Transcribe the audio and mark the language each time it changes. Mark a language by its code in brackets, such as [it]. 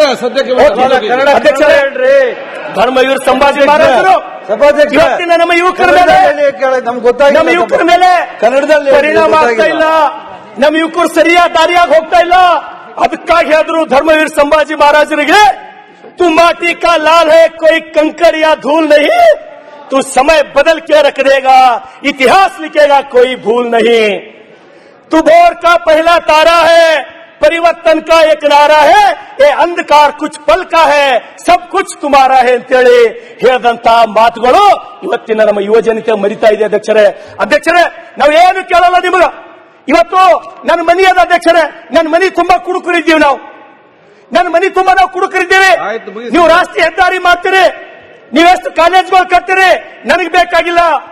[kn] ಅಧ್ಯಕ್ಷರೇ, ಧರ್ಮವೀರ್ ಸಂಭಾಜಿ ಮಹಾರಾಜರು ಇವತ್ತಿನ ನಮ್ಮ ಯುವಕರ ಮೇಲೆ ನಮ್ಮ ಯುವಕರ ಮೇಲೆ ಕನ್ನಡದಲ್ಲಿ ಪರಿಣಾಮ ಆಗ್ತಾ ಇಲ್ಲ. ನಮ್ಮ ಯುವಕರು ಸರಿಯಾದ ದಾರಿಯಾಗಿ ಹೋಗ್ತಾ ಇಲ್ಲ. ಅದಕ್ಕಾಗಿ ಆದ್ರೂ [hi] ಧರ್ಮವೀರ್ ಸಂಭಾಜಿ ಮಹಾರಾಜರಿಗೆ तू माटी का लाल है, कोई कंकड़ या धूल नहीं. तू समय बदल के रख देगा, इतिहास लिखेगा, कोई भूल नहीं. तू भोर का पहला तारा है, परिवर्तन का एक नारा है. ये अंधकार कुछ पल का है, सब कुछ तुम्हारा है [kn] ಅಂತೇಳಿ ಹೇಳಿದಂತ ಮಾತುಗಳು ಇವತ್ತಿನ ನಮ್ಮ ಯುವ ಜನತೆ ಮರಿತಾ ಇದೆ ಅಧ್ಯಕ್ಷರೇ. ನಾವು ಏನು ಕೇಳಲ್ಲ ನಿಮಗ. ಇವತ್ತು ನನ್ನ ಮನೆ ಅದ ಅಧ್ಯಕ್ಷರೇ, ನನ್ನ ಮನೆ ತುಂಬಾ ಕುಡುಕರಿದ್ದೀವಿ ನಾವು. ನನ್ನ ಮನೆ ತುಂಬಾ ನಾವು ಕುಡುಕರಿದ್ದೇವೆ. ನೀವು ರಾಷ್ಟ್ರೀಯ ಹೆದ್ದಾರಿ ಮಾಡ್ತೀರಿ, ನೀವೆಷ್ಟು ಕಾಲೇಜ್ಗಳು ಕಟ್ತೀರಿ, ನನಗೆ ಬೇಕಾಗಿಲ್ಲ.